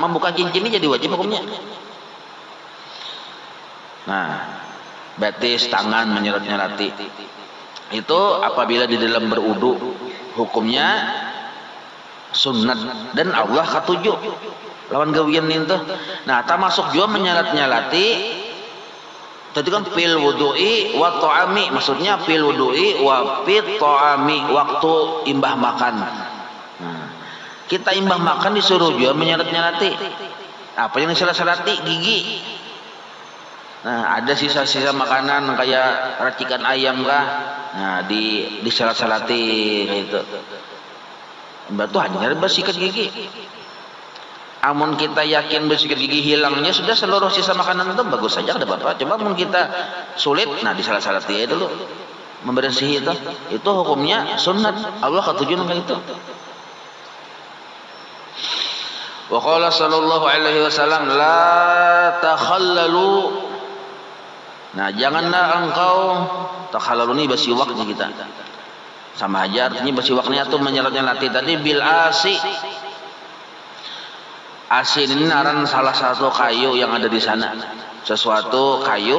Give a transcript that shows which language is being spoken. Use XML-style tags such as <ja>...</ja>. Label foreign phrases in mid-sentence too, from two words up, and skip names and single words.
<bjn>Membuka cincin ini jadi wajib hukumnya. Nah, batis tangan menyalat-nyalati itu apabila di dalam berwudu, hukumnya sunat dan Allah katuju lawan gawian itu. Nah, termasuk juga menyalat-nyalati tadi kan</bjn> <ar>في الوضوء والطعام,</ar> <bjn>maksudnya</bjn> <ar>في الوضوء وفي الطعام,</ar> <bjn>waktu imbah makan. Nah, kita imbah makan disuruh juga menyalat-nyalati. Apa yang disalat-salati? Gigi. Nah, ada sisa-sisa makanan kayak racikan ayam kah? Nah, disalat-salati gitu. Batu hanya bersikat gigi. Amun kita yakin bersikat gigi hilangnya sudah seluruh sisa makanan itu bagus saja, ada apa-apa. Coba amun kita sulit, nah disalat-salati aja dulu. Membersih itu hukumnya sunat. Allah ketujuh dengan itu.</bjn> <ar>وقال صلى الله عليه وسلم لا تخللوا.</ar> <bjn>Nah, janganlah engkau takhallalu ini basiwaknya kita. sama aja artinya bersiwaknya tuh menyelat-nyelati tadi</bjn> <ar>بالآس.</ar> <bjn>Asin ini naran salah satu kayu yang ada di sana, sesuatu kayu.</bjn>